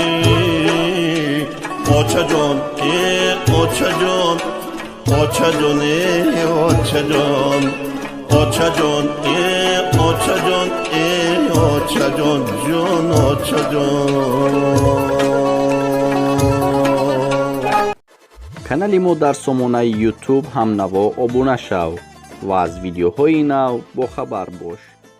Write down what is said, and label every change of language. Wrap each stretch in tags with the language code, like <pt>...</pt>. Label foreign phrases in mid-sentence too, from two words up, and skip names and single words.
<fa>آچه جان ای آچه جان، آچه جان ای آچه جان، آچه جان ای آچه جان ای آچه جان جان آچه جان.</fa> <tg>канали мо дар сомонаи YouTube ҳамнаво обуна шав ва аз видеоҳои нав бохабар бош.</tg>